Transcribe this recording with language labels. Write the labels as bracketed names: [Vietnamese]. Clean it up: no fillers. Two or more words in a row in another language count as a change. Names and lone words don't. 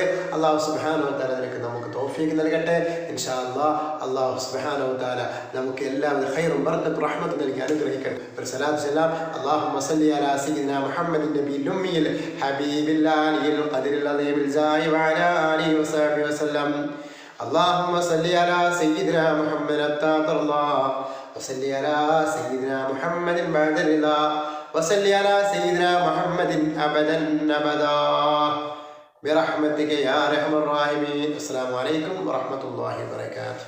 [Arabic] الله سبحانه وتعالى [Malayalam] അതിലേക്ക് നമുക്ക് തൗഫീഖ് നൽകട്ടെ. [Arabic] إن شاء الله الله سبحانه وتعالى [Malayalam] നമുക്ക് എല്ലാവിധ ഖൈറും ബർക്കത്തും റഹ്മത്തും നൽകി അനുഗ്രഹിക്കട്ടെ. ഒരു സലാത്ത് സലാം. [Arabic] اللهم صل على سيدنا محمد النبي الأمي الحبيب العالي القدر العظيم الجاه وعلى آله وصحبه وسلم. اللهم صل على سيدنا محمد التاطرلا وصل على سيدنا محمد بعد الرضا وصل على سيدنا محمد أبدا أبدا برحمتك يا أرحم الراحمين. السلام عليكم ورحمة الله وبركاته.